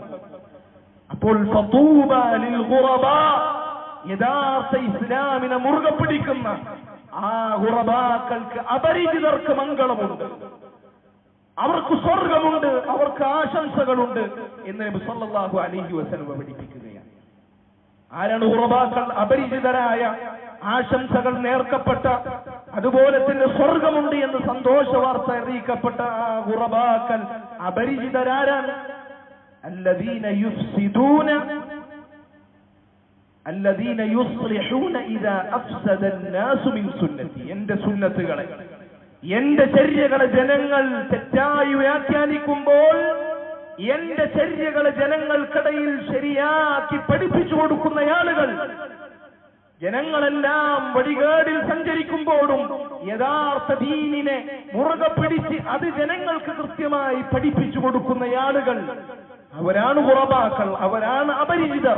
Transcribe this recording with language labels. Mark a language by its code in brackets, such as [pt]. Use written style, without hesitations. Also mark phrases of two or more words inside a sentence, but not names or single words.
[ml] അപ്പോൾ [ar] فطوبى للغرباء, [ml] യഥാർത്ഥ ഇസ്ലാമിനെ മുറുകെ പിടിക്കുന്ന ആ ഗുറബാക്കൾക്ക്, അപരിചിതർക്ക് മംഗളമുണ്ട്, അവർക്ക് സ്വർഗമുണ്ട്, അവർക്ക് ആശംസകളുണ്ട് എന്ന് നബി [ar] صلى الله عليه وسلم [ml] പഠിപ്പിക്കുകയാണ്. ആരാണ് ഗുറബാക്കൾ? അപരിചിതരായ, ആശംസകൾ നേർക്കപ്പെട്ട, അതുപോലെ തന്നെ സ്വർഗമുണ്ട് എന്ന് സന്തോഷ വാർത്ത അറിയിക്കപ്പെട്ട ആ ഗുറബാക്കൾ, അപരിചിതരാരാണ്? [ar] الذين يفسدون الذين يصلحون إذا أفسد الناس من سنتي. [ml] എന്റെ സുന്നത്തുകളെ, എന്റെ ചര്യകളെ ജനങ്ങൾ തെറ്റായി വ്യാഖ്യാനിക്കുമ്പോൾ, എന്റെ ചര്യകളെ ജനങ്ങൾക്കിടയിൽ ശരിയാക്കി പഠിപ്പിച്ചു കൊടുക്കുന്ന ആളുകൾ, ജനങ്ങളെല്ലാം വഴികേടിൽ സഞ്ചരിക്കുമ്പോഴും യഥാർത്ഥ ദീനിനെ മുറുകെ പിടിച്ച് അത് ജനങ്ങൾക്ക് കൃത്യമായി പഠിപ്പിച്ചു കൊടുക്കുന്ന ആളുകൾ, അവരാണ് ഗുറബാക്കൾ, അവരാണ് അപരിചിതർ.